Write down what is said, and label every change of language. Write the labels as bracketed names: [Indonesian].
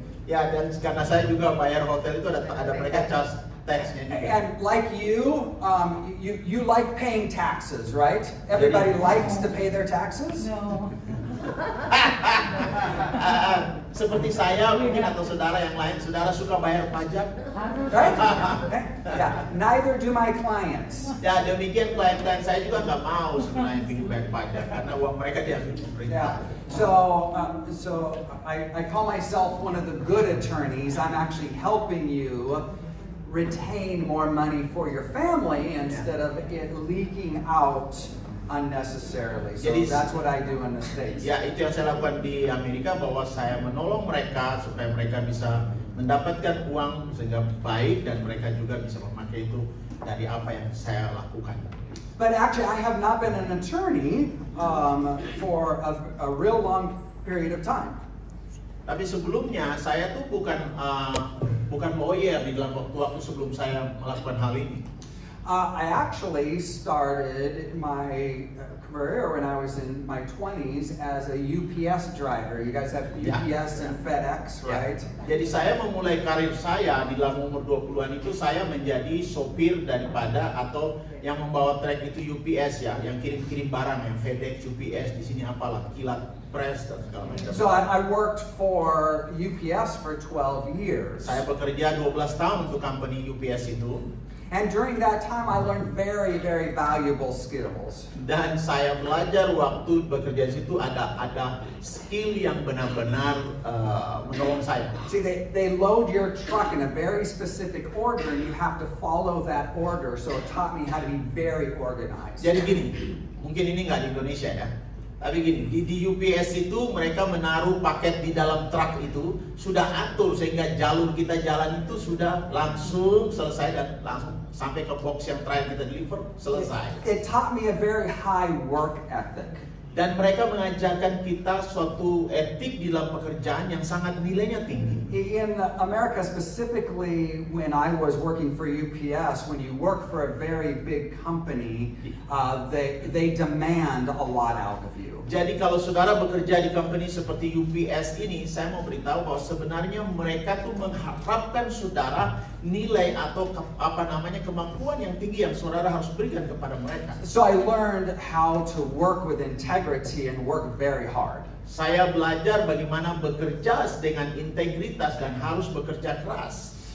[Indonesian] Ya, dan karena saya juga bayar hotel itu ada mereka charge tax-nya juga. [English] And like you like paying taxes, right? Everybody likes to pay their taxes? No. [Indonesian] Seperti saya mungkin atau saudara yang lain, saudara suka bayar pajak? [English] Right? Yeah. Neither do my clients. [Indonesian] Ya, demikian klien-klien saya juga nggak mau sebenarnya ingin bayar pajak karena uang mereka diambil pemerintah. [English] So I call myself one of the good attorneys. I'm actually helping you retain more money for your family instead of it leaking out unnecessarily. So that's what I do in the States. [Indonesian] Ya, itu yang saya lakukan di Amerika, bahwa saya menolong mereka supaya mereka bisa mendapatkan uang sehingga baik dan mereka juga bisa memakai itu dari apa yang saya lakukan. [English] But actually, I have not been an attorney for a real long period of time. [Indonesian] Tapi sebelumnya saya tuh bukan lawyer di dalam waktu sebelum saya melakukan hal ini. [English] I actually started my career when I was in my 20s as a UPS driver. You guys have UPS and FedEx, right? [Indonesian] Jadi saya memulai karir saya di dalam umur 20-an itu, saya menjadi sopir daripada atau yang membawa truk itu UPS ya, yang kirim-kirim barang, yang FedEx, UPS, di sini apalah, Kilat Press dan segala macam. [English] So I worked for UPS for 12 years. [Indonesian] Saya bekerja 12 tahun untuk company UPS itu. [English] And during that time, I learned very, very valuable skills. [Indonesian] Dan saya belajar waktu bekerja di situ ada skill yang benar-benar menolong saya. [English] See, they load your truck in a very specific order, and you have to follow that order. So it taught me how to be very organized. [Indonesian] Jadi gini, mungkin ini nggak di Indonesia ya. Tapi gini, di UPS itu mereka menaruh paket di dalam truk itu sudah atur sehingga jalur kita jalan itu sudah langsung selesai dan langsung sampai ke box yang terakhir kita deliver selesai. [English] It taught me a very high work ethic. [Indonesian] Dan mereka mengajarkan kita suatu etik di dalam pekerjaan yang sangat nilainya tinggi. [English] In America, specifically when I was working for UPS, when you work for a very big company, they demand a lot out of you. [Indonesian] Jadi kalau saudara bekerja di company seperti UPS ini, saya mau beritahu bahwa sebenarnya mereka tuh mengharapkan saudara nilai atau kemampuan yang tinggi yang saudara harus berikan kepada mereka. [English] So I learned how to work with integrity and work very hard. [Indonesian] Saya belajar bagaimana bekerja dengan integritas dan harus bekerja keras.